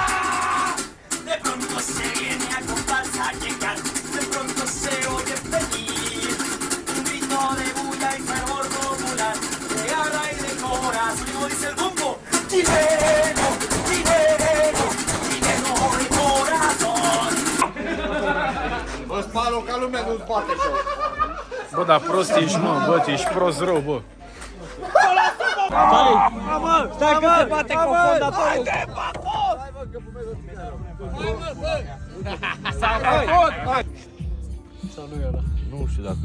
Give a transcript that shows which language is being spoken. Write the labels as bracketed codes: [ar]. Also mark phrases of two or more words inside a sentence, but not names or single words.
[es] De pronto se viene a comparsa a llegar, de pronto se oye venir un grito de bulla y fervor popular, de garra y de corazón, dice el bombo, chileno, chileno, chileno. [ro] palo ca lumea nu-ți bate joc. Bă, dar prost ești, mă, bă, tu ești prost rău, bă. Stai că se bate cu fondatorul. Nu știu dacă...